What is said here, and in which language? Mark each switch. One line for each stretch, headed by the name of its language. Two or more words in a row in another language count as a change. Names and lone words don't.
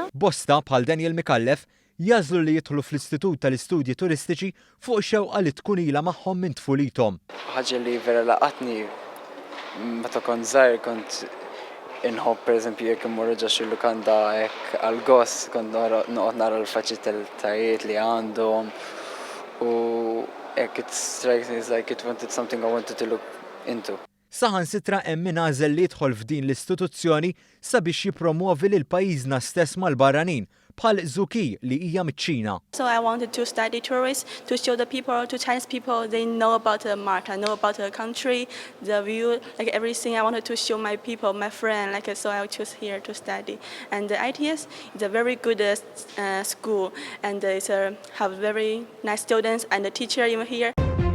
Maltese: Bosta bħal Daniel Mikallef jażlu li jidħlu fl-Istitut tal-Istudji Turistiċi fuq xewqa li tkun ilha magħhom minn tfulithom. Ħaġa li vera laqatni meta kont żgħir kont inħobb pereżempju jekk immorru ġa xi lukanda hekk għall-gost kont noqgħod nara l-faċilitajiet li għandhom u hekk
English: it strikes me like it wanted something I wanted to look into.
Maltese: Saħansitra hemm min għażel li jidħol f'din l-istituzzjoni sabiex jippromovi lil pajjiżna stess mal-barranin bħal Zuki li hija miċ-Ċina.
English: So I wanted to study tourism to show the people, to Chinese people, they know about Malta, know about the country, the view, like everything. I wanted to show my people, my friend, like so I choose here to study. And the ITS is a very good school, and it's have very nice students and the teacher even here.